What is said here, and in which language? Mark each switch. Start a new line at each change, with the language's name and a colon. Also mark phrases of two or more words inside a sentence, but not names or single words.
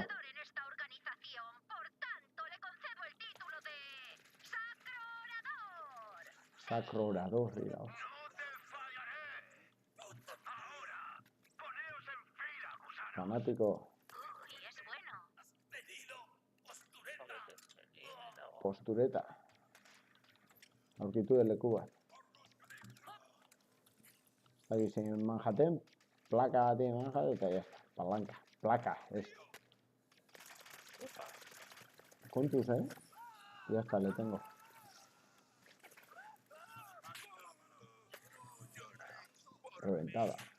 Spanish: prometedor en esta organización. Por tanto, le concedo el título de... ¡Sacro Orador! Sacro orador, digamos. No te fallaré. Ahora, poneos en fila, gusano. Fanático. Uy, es bueno. Venido, postureta. Postureta. Aurkitude de Cuba. Aquí, señor Manhattan. Placa de Manhattan. Ya está. Palanca. Placa. Es. Contus, ¿eh? Ya está, le tengo. Reventada.